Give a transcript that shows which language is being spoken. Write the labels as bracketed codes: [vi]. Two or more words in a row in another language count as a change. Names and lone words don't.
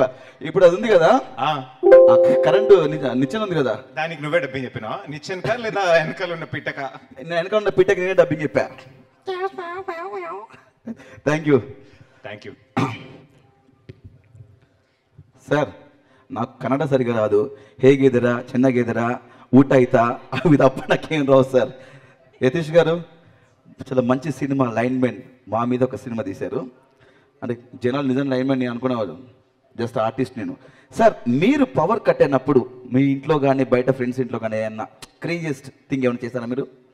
[te] ఇప్పుడు అది ఉంది కదా, కరెంటు నిచ్చెన ఉంది కదా, దానికి నువ్వే డబ్బింగ్ చెప్పినా? నిచ్చెనక లేదా వెనకాల ఉన్న పిట్టక? వెనకాల ఉన్న పిట్టకి నేనే డబ్బింగ్ చెప్పా. [en] Thank you. [te] సార్, నాకు కన్నడ సరిగా రాదు. [kn] ಹೇಗಿದ್ದೀರಾ, ಚೆನ್ನಾಗಿದ್ದೀರಾ, ಊಟ ಆಯ್ತಾ, [te] అవి తప్ప నాకేం రావు సార్. యతీష్ గారు చాలా మంచి సినిమా లైన్ మ్యాన్, మా మీద ఒక సినిమా తీశారు. అంటే జనాలు నిజం [en] line man [te] నేను అనుకునేవాళ్ళు, [en] just artist [te] నేను. సార్, మీరు [en] power cut [te] అయినప్పుడు మీ ఇంట్లో కానీ బయట ఫ్రెండ్స్ ఇంట్లో కానీ ఏమన్నా [en] craziest thing [te] ఏమైనా చేశారా మీరు?